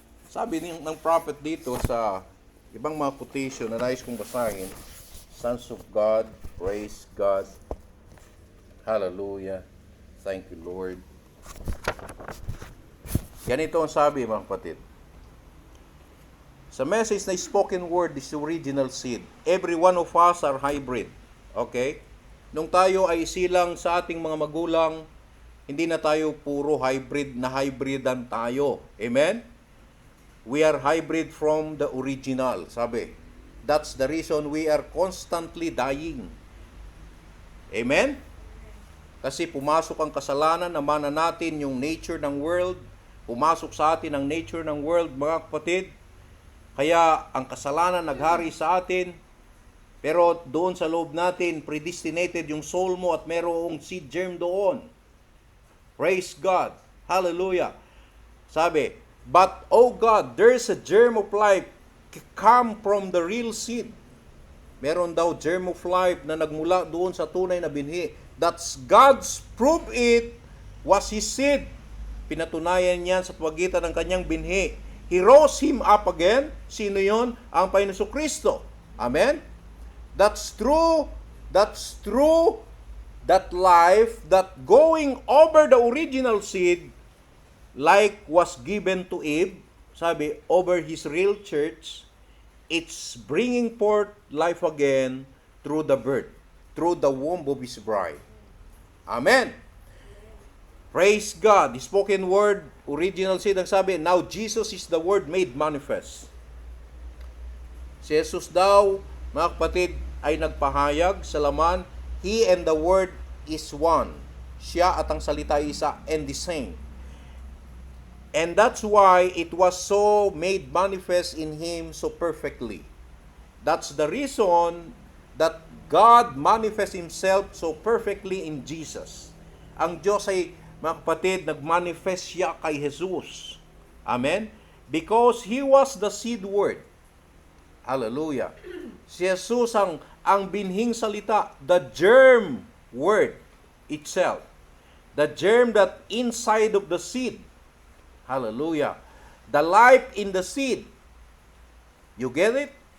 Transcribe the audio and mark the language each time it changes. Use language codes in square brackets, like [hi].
[tl] Sabi ng prophet dito sa ibang mga quotation na nais kong basahin, [en] Sons of God, praise God, hallelujah, thank you Lord. [tl] Ganito ang sabi, mga kapatid. Sa message na [en] spoken word is the original seed. Every one of us are hybrid. Okay? [tl] Nung tayo ay isilang sa ating mga magulang, hindi na tayo puro hybrid na hybridan tayo. Amen? [en] We are hybrid from the original, [tl] sabi. [en] That's the reason we are constantly dying. Amen? [tl] Kasi pumasok ang kasalanan, namana natin yung nature ng world, pumasok sa atin ang nature ng world, mga kapatid. Kaya ang kasalanan naghari sa atin, pero doon sa loob natin, predestinated yung soul mo at merong seed germ doon. [en] Praise God. Hallelujah. [tl] Sabi, [en] but, oh God, there's a germ of life come from the real seed. [tl] Meron daw [en] germ of life [tl] na nagmula doon sa tunay na binhi. [en] That's God's proof it was His seed. [tl] Pinatunayan niyan sa pagitan ng kanyang binhi. [en] He rose Him up again. [tl] Sino yon? Ang Panginoon Kristo. [en] Amen? That's true. That's true. That life, that going over the original seed, like was given to Eve, [tl] sabi, [en] over His real church, it's bringing forth life again through the birth, through the womb of His bride. Amen. Praise God. The spoken word, original seed, [tl] ang sabi, [en] now Jesus is the word made manifest. [tl] Si Jesus daw, mga kapatid, ay nagpahayag sa laman, [en] He and the word is one. [tl] Siya at ang salita ay isa [en] and the same. And that's why it was so made manifest in Him so perfectly. That's the reason that God manifests Himself so perfectly in Jesus. [tl] Ang Diyos ay, mga kapatid, nagmanifest siya kay Jesus. Amen? [en] Because He was the seed word. Hallelujah. [tl] Si Jesus ang binhing salita, [en] the germ word itself. The germ that inside of the seed. Hallelujah. The life in the seed. You get it?